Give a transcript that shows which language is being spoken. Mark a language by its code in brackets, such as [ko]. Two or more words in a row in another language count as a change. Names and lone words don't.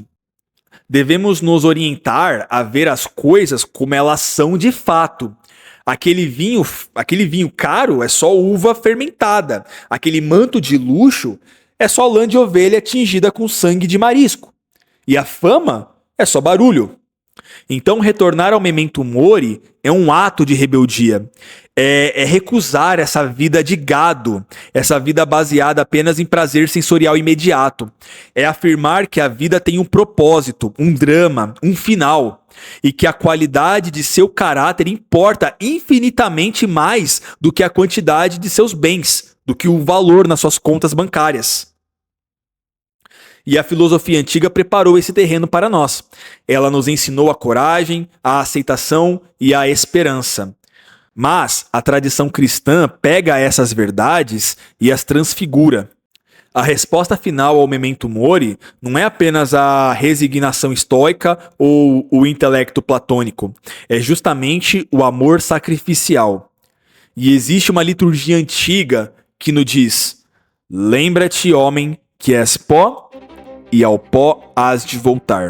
[pt] Devemos nos orientar a ver as coisas como elas são de fato. Aquele vinho caro é só uva fermentada. Aquele manto de luxo é só lã de ovelha tingida com sangue de marisco. E a fama é só barulho. Então, retornar ao [la] memento mori [pt] é um ato de rebeldia. É recusar essa vida de gado, essa vida baseada apenas em prazer sensorial imediato. É afirmar que a vida tem um propósito, um drama, um final. E que a qualidade de seu caráter importa infinitamente mais do que a quantidade de seus bens, do que o valor nas suas contas bancárias. E a filosofia antiga preparou esse terreno para nós. Ela nos ensinou a coragem, a aceitação e a esperança. Mas a tradição cristã pega essas verdades e as transfigura. A resposta final ao [la] memento mori [pt] não é apenas a resignação estoica ou o intelecto platônico. É justamente o amor sacrificial. E existe uma liturgia antiga que nos diz: lembra-te, homem, que és pó, e ao pó hás de voltar.